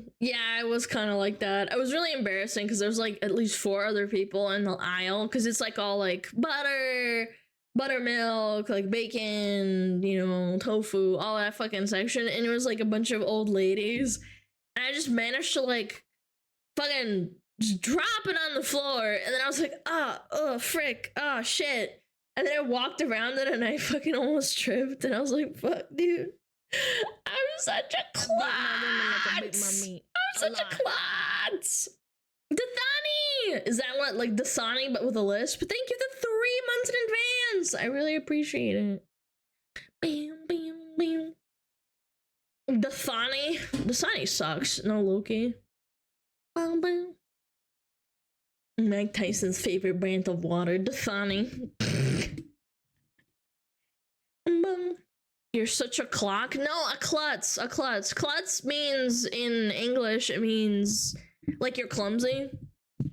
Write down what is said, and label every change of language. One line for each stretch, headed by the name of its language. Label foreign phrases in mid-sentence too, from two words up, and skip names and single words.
English: Yeah, it was kind of like that. It was really embarrassing because there's like at least 4 other people in the aisle because it's like all like buttermilk, like bacon, you know, tofu, all that fucking section, and it was like a bunch of old ladies, and I just managed to like fucking just drop it on the floor, and then I was like, oh frick, oh shit, and then I walked around it and I fucking almost tripped, and I was like, fuck, dude. I'm such a klutz. I'm such a klutz. Dathani! Is that what, like Dasani but with a lisp? Thank you for 3 months in advance. I really appreciate it. Bam, bam, bam. Dathani? Dasani sucks. No Loki. Bam, bam. Mike Tyson's favorite brand of water, Dathani. Bam. You're such a clock? No, a klutz. A klutz. Klutz means, in English, it means like you're clumsy.